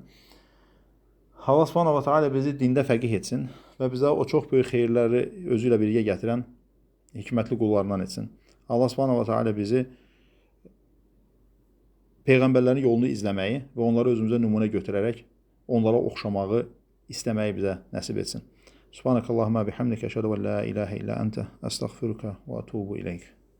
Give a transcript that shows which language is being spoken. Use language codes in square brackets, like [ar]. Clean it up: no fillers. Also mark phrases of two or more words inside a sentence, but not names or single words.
[ar] الله سبحانه وتعالى [az] bizi dində fəqih etsin və bizə o çox böyük xeyirləri özü ilə birgə gətirən hikmətli qullarından etsin. [ar] الله سبحانه وتعالى [az] bizi peyğəmbərlərin yolunu izləməyi və onları özümüzə nümunə götürərək onlara oxşamağı istəməyi bizə nəsib etsin. [ar] سبحانك اللهم وبحمدك أشهد أن لا إله إلا أنت أستغفرك وأتوب إليك.